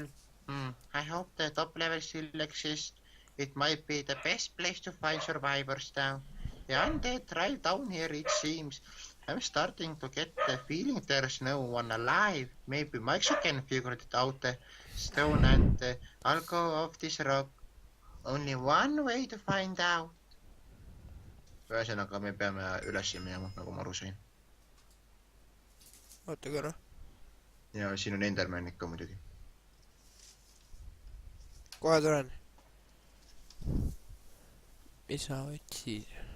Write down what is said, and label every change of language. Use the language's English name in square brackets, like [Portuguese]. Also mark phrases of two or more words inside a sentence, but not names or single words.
[English] I hope the top level still exists. It might be the best place to find survivors now. The undead thrive down here, it seems. I'm starting to get the feeling there's no one alive. Maybe Mike can figure it out. The stone and the alcove of this rock. Only one way to find out. [Estonian] Ühesõnaga, me peame üles minema, nagu ma aru sain. Oota korra. Ja siin on Enderman ikka muidugi. Kohe tulen. Mis sa otsid?